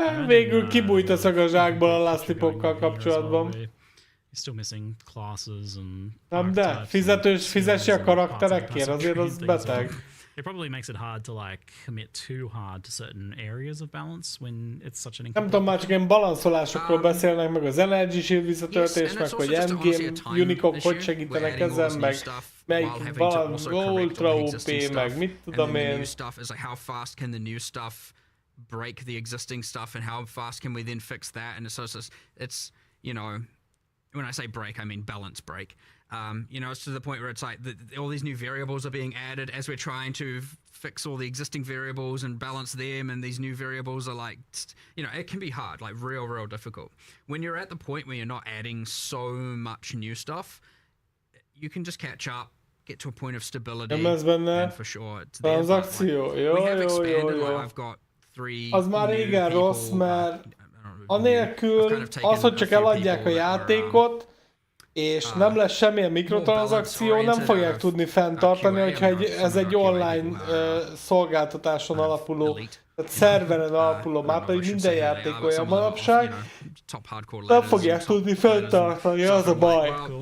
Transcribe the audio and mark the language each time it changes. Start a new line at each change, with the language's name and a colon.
Hungarian: Végül kibújt a szag a zsákból a Last Tipokkal kapcsolatban.
English: Still missing classes and
Hungarian: nem, de fizessi a karakterekért, azért az beteg.
English: It probably makes it hard to like commit too hard to certain areas of balance when it's such an.
Hungarian: Nem tudom, már csak ilyen balanszolásokról beszélnek, meg az energy shield visszatöltés, meg hogy endgame unikok hogy segítenek ezen, meg melyik balans ultra OP, meg mit tudom én.
English: How fast can the new stuff break the existing stuff, and how fast can we then fix that? And it's you know. When I say break, I mean balance break. You know, it's to the point where it's like all these new variables are being added as we're trying to fix all the existing variables and balance them, and these new variables are like, you know, it can be hard, like real difficult. When you're at the point where you're not adding so much new stuff, you can just catch up, get to a point of stability, and for sure it's there. We have expanded, like I've got 3
Hungarian: az már régen rossz, mert anélkül az, hogy csak eladják a játékot, és nem lesz semmilyen mikrotranszakció, nem fogják tudni fenntartani, hogyha ez egy online szolgáltatáson alapuló, tehát szerveren alapuló, már pedig minden játék olyan manapság, nem fogják tudni fenntartani, az a baj.